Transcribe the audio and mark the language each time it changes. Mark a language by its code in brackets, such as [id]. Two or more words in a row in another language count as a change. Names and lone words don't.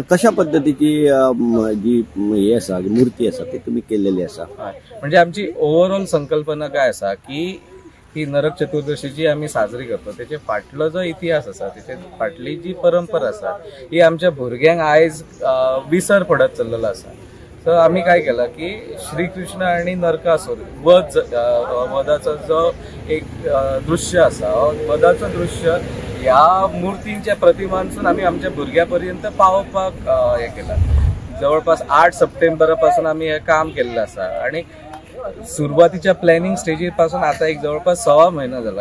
[kok] कशा पद्धतीची जी हे आसा मूर्ती आसा ती तुम्ही केलेली आसा? म्हणजे आमची ओव्हरऑल संकल्पना काय आसा की ही नरक चतुर्दशी जी आम्ही साजरी करतो त्याचे फाटलो जो इतिहास आसा त्याचे फाटली जी परंपरा आसा ही आमच्या भुरग्यांक आयज विसर पडत चल्लेलो आसा. सो आम्ही काय केलं की श्रीकृष्ण आणि नरकासूर वधाचो जो एक दृश्य आसा वधाचं दृश्य ह्या मूर्तींच्या प्रतिमांसून आम्ही आमच्या भुरग्यापर्यंत पावोवपाक हे केलं. जवळपास 8 सप्टेंबरापासून आम्ही हे काम केलेलं आसा आणि सुरुवातीच्या [en] planning stageir [kok] पासून आता एक जवळपास 6 महिना झाला.